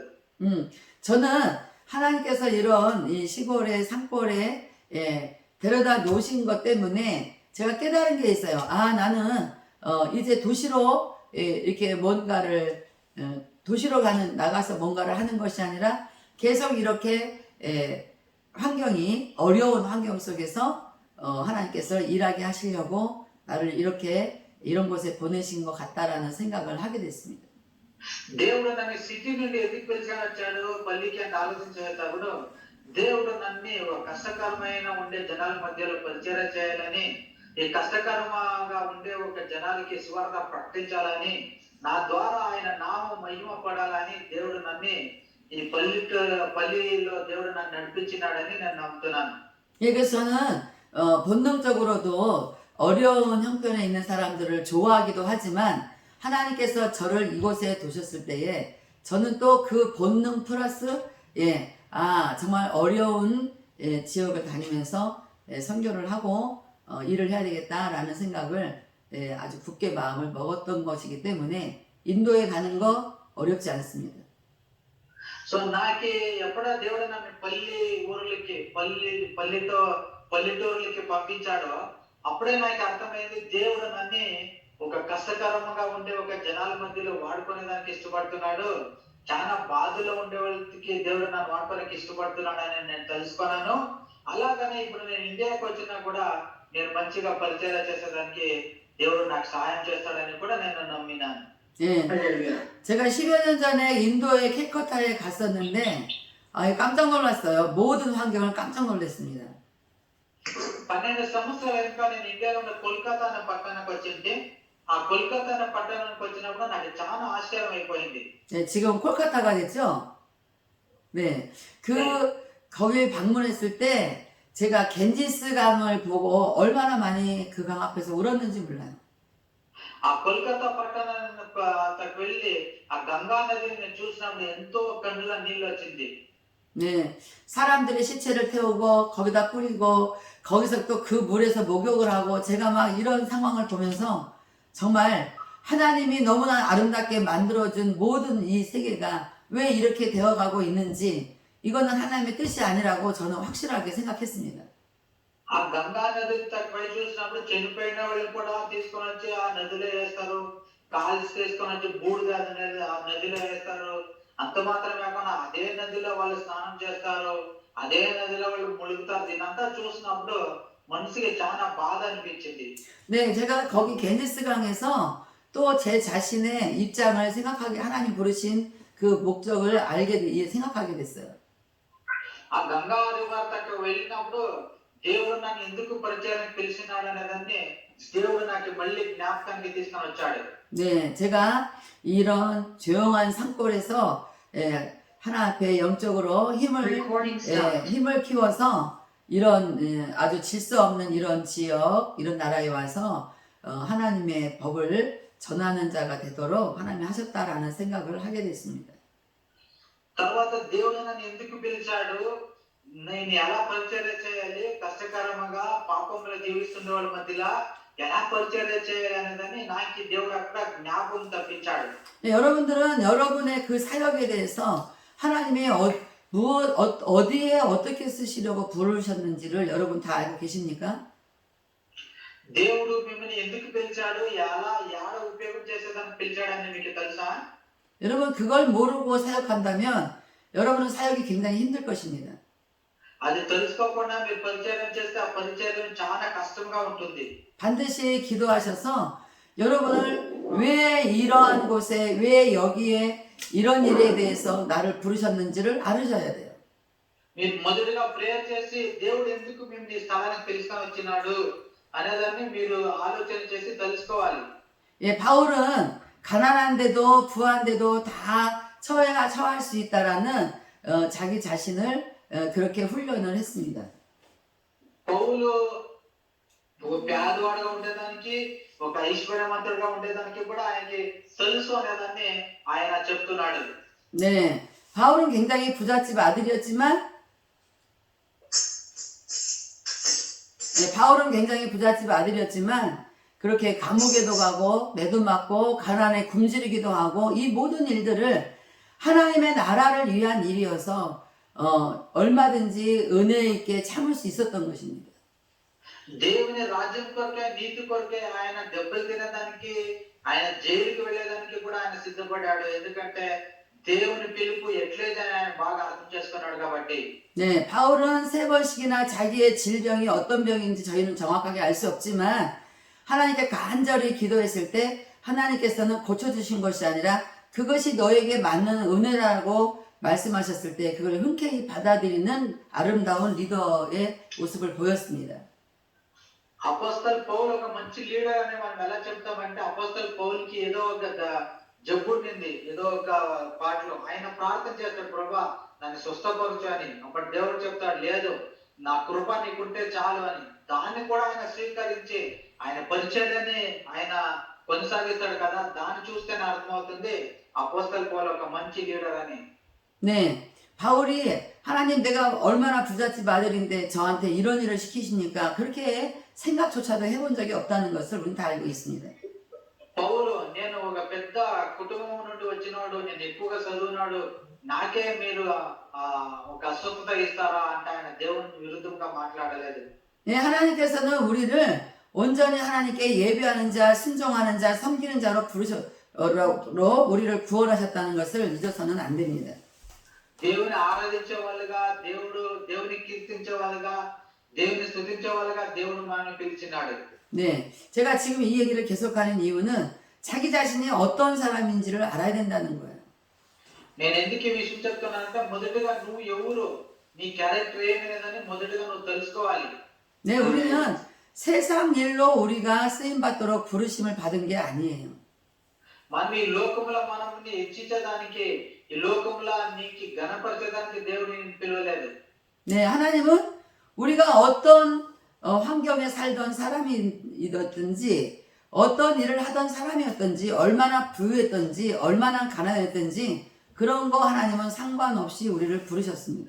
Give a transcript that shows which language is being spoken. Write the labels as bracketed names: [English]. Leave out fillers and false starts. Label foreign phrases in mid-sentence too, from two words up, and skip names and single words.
[Korean] 저는 하나님께서 이런 이 시골에 산골에 데려다 놓으신 것 때문에 제가 깨달은 게 있어요. 아, 나는 이제 도시로 이렇게 뭔가를 도시로 나가서 뭔가를 하는 것이 아니라 계속 이렇게 환경이 어려운 환경 속에서 하나님께서 일하게 하시려고 나를 이렇게 이런 곳에 보내신 것 같다라는 생각을 하게 됐습니다. [Telugu] దేవుడు నన్ను సిటీ నుండి ఎందుకు పిలిచాడు వచ్చాడు పల్లికి అని ఆలోచించేటప్పుడు దేవుడు నన్ను ఒక కష్టకరమైన ఉండే జనాల మధ్యలో పరిచర్య చేయాలని, ఈ కష్టకరంగా ఉండే ఒక జనాలకి సువార్త ప్రకటించాలని, నా ద్వారా ఆయన నామం మహిమ పడాలని దేవుడు నన్ను ఈ పల్లిలో దేవుడు నన్ను నడిపించినాడని నేను నమ్ముతున్నాను. [Korean] 예, 그래서 저는 본능적으로도 어려운 형편에 있는 사람들을 좋아하기도 하지만 하나님께서 저를 이곳에 두셨을 때에 저는 또 그 본능 플러스 정말 어려운 지역을 다니면서 선교를 하고 일을 해야 되겠다라는 생각을 아주 굳게 마음을 먹었던 것이기 때문에 인도에 가는 거 어렵지 않습니다. [Telugu] సో నాకు ఎప్పుడో దేవుడు నన్ను పల్లెటూరులకి పంపించాడో అప్పుడే నాకు అర్థమైంది దేవుడు నన్ను ఒక కష్టకరంగా ఉండే ఒక జనాల మధ్యలో వాడుకునేదానికి ఇష్టపడుతున్నాడు. చాలా బాధలో ఉండే వాళ్ళకి దేవుడు నన్ను వాడుకోవడానికి ఇష్టపడుతున్నాడు అని నేను తెలుసుకున్నాను. అలాగనే ఇప్పుడు నేను ఇండియాకి వచ్చినా కూడా నేను మంచిగా పరిచయం చేసేదానికి దేవుడు నాకు సహాయం చేస్తాడని కూడా నేను నమ్మినాను. [Korean] 예, 제가 10여 년 전에 인도의 캘커타에 갔었는데 깜짝 놀랐어요. 모든 환경을 깜짝 놀랐습니다. [Telugu] 12 సంవత్సరాల ఇంకా నేను ఇండియాలో ఉన్న కోల్కతా అనే పట్టణానికి వచ్చింటే ఆ కోల్కతా అనే పట్టణానికి వచ్చినప్పుడు నాకు చాలా ఆశ్చర్యం అయిపోయింది. [Korean] 네, 지금 콜카타가 됐죠? 네. 네. 거기 방문했을 때 제가 겐지스 강을 보고 얼마나 많이 그 강 앞에서 울었는지 몰라요. [Telugu] ఆ కోల్కతా పట్టణానికి అక్కడికి వెళ్ళి ఆ గంగా నదిని నేను చూసినప్పుడు ఎంతో కన్నుల నీళ్ళు వచ్చింది. [Korean] 네. 사람들의 시체를 태우고 거기다 뿌리고 거기서 또 그 물에서 목욕을 하고 제가 막 이런 상황을 보면서 정말 하나님이 너무나 아름답게 만들어준 모든 이 세계가 왜 이렇게 되어가고 있는지 이거는 하나님의 뜻이 아니라고 저는 확실하게 생각했습니다. [Telugu] ఆ గంగా నది పై చూసినప్పుడు చనిపోయిన వాళ్ళు కూడా తీసుకొని వచ్చి ఆ నదిలో వేస్తారు, కాల్చి తీసుకొని వచ్చి బూడిద ఆ నదిలో వేస్తారు. అంత మాత్రమే కాకుండా అదే నదిలో వాళ్ళు స్నానం చేస్తారు, అదే నదిలో వాళ్ళు ముಳುగుతారు. దీనంతా చూసినప్పుడు మనసుకి చాలా బాధ అనిపించింది. [Korean] 네, 제가 거기 겐지스강에서 또 제 자신의 입장을 생각하게 하나님 부르신 그 목적을 생각하게 됐어요. [Telugu] ఆ గంగా రివర్ దగ్గర వెళ్ళినప్పుడు దేవుడు నన్ను ఎందుకు పరిచయానికి పిలిచినాడు అనేదాన్ని దేవుడు నాకు మళ్ళీ జ్ఞాపకానికి తీసుకొని వచ్చాడు. [Korean] 네, 제가 이런 조용한 산골에서 하나 앞에 영적으로 힘을 키워서 이런 아주 질서 없는 이런 지역, 이런 나라에 와서 하나님의 법을 전하는 자가 되도록 하나님이 하셨다라는 생각을 하게 됐습니다. [Telugu] తర్వాత దేవుడు నన్ను ఎందుకు పిలిచాడు, నేను ఎలా పరిచర్య చేయాలి, కష్టకరంగా పాపంలో జీవిస్తున్న వాళ్ళ మధ్యలో ఎలా పరిచర్య చేయాలి అనేదాన్ని నాకు దేవుడు అక్కడ జ్ఞాపకం తప్పించాడు. [Korean] 네, 여러분들은 여러분의 그 사역에 대해서 하나님이 어디에 어떻게 쓰시려고 부르셨는지를 여러분 다 알고 계십니까? [Telugu] దేవుడు మిమ్మల్ని ఎందుకు పిలిచాడు, ఎలా యాడ ఉపయోగం చేసేదాన్ని పిలిచాడని మీకు తెలుసా? [Korean] 여러분 그걸 모르고 사역한다면 여러분은 사역이 굉장히 힘들 것입니다. [Telugu] అది తెలుసుకోకుండా మీరు పరిచయం చేస్తే ఆ పరిచయం చాలా కష్టంగా ఉంటుంది. [Korean] 반드시 기도하셔서 여러분을 왜 이러한 곳에 왜 여기에 이런 일에 대해서 나를 부르셨는지를 알으셔야 돼요. [Telugu] మీరు మొదటిగా ప్రేయర్ చేసి దేవుడు ఎందుకు మిమ్మల్ని ఈ స్థలానికి పిలుచుకొని వచ్చినాడు అనేదాన్ని మీరు ఆలోచన చేసి తెలుసుకోవాలి. [Korean] 예, 바울은 가난한데도 부한데도 다 처할 수 있다라는 자기 자신을 그렇게 훈련을 했습니다. [Telugu] పౌలు ఒక పేదవాడుగా ఉండేదానికి ఒక ఐశ్వర్యవంతుడిగా ఉండేదానికి కూడా ఆయనకి తెలుసు అనేదాన్ని ఆయన చెప్తున్నాడు. [Korean] 네, 바울은 굉장히 부잣집 아들이었지만 그렇게 감옥에도 가고 매도 맞고 가난에 굶주리기도 하고 이 모든 일들을 하나님의 나라를 위한 일이어서 얼마든지 은혜 있게 참을 수 있었던 것입니다. [Telugu] దేవుని రాజ్యం కొరకే నీతి కొరకే ఆయన దెబ్బలు తినడానికి ఆయన జైలుకి వెళ్ళేదానికి కూడా ఆయన సిద్ధపడ్డాడు. ఎందుకంటే దేవుని పిలుపు ఎట్లయితే ఆయన బాగా అర్థం చేసుకున్నాడు కాబట్టి. [Korean] 네, 바울은 3번씩이나 자기의 질병이 어떤 병인지 저희는 정확하게 알 수 없지만 하나님께 간절히 기도했을 때 하나님께서는 고쳐주신 것이 아니라 그것이 너에게 맞는 은혜라고 말씀하셨을 때 그걸 흔쾌히 받아들이는 아름다운 리더의 모습을 보였습니다. [Telugu] అపోస్తల్ పౌలు ఒక మంచి లీడర్ అని మనం ఎలా చెప్తామంటే అపోస్తల్ పౌలుకి ఏదో ఒక జబ్బు ఉండింది, ఏదో ఒక పాటలో ఆయన ప్రార్థన చేస్తాడు, ప్రభా నన్ను స్వస్థపరచు అని. అప్పుడు దేవుడు చెప్తాడు, లేదు నా కృప నీకుంటే చాలు అని. దాన్ని కూడా ఆయన స్వీకరించి ఆయన పరిచర్యని ఆయన కొనసాగిస్తాడు కదా. దాన్ని చూస్తేనే అర్థమవుతుంది అపోస్తల్ పౌలు ఒక మంచి లీడర్ అని. [Korean] 네, 바울이 하나님 내가 얼마나 부잣집 아들인데 저한테 이런 일을 시키십니까? 그렇게 생각조차도 해본 적이 없다는 것을 우리는 다 알고 있습니다. [Telugu] పౌలు నేను ఒక పెద్ద కుటుంబం నుండి వచ్చినోడు, నేను ఎక్కువగా చదువునాడు, నాకే మీరు ఒక అస్వస్థత ఇస్తారా అంటే ఆయన దేవుని విరుద్ధంగా మాట్లాడలేదు. [Korean] 네, 하나님께서는 우리를 온전히 하나님께 예배하는 자, 순종하는 자, 섬기는 자로 우리를 구원하셨다는 것을 잊어서는 안 됩니다. [Telugu] దేవుని ఆరాధించే వాళ్ళుగా, దేవుని కీర్తించే వాళ్ళుగా, దేవుని స్తుతించే వాళ్ళుగా దేవుడు మనల్ని పిలిచినాడు. [Korean] 네, 제가 지금 이 얘기를 계속하는 이유는 자기 자신이 어떤 사람인지를 알아야 된다는 거예요. [Telugu] నేను ఎందుకు ఈ విషయం చెప్తున్నానంటే మొదటగా నువ్వు ఎవరు, నీ క్యారెక్టర్ ఏమనేదని మొదటగా నువ్వు తెలుసుకోవాలి. [Korean] 네, 우리는 세상 일로 우리가 쓰임 받도록 부르심을 받은 게 아니에요. [Telugu] మనం ఈ లోకములో మనల్ని హెచ్చించడానికి ఈ లోకములో నీకు ఘనపరచడానికి దేవుడు నిన్ను పిలవలేదు. [Korean] 네, 하나님은 우리가 어떤 환경에 살던 사람이었든지 어떤 일을 하던 사람이었든지 얼마나 부유했든지 얼마나 가난했든지 그런 거 하나님은 상관없이 우리를 부르셨습니다.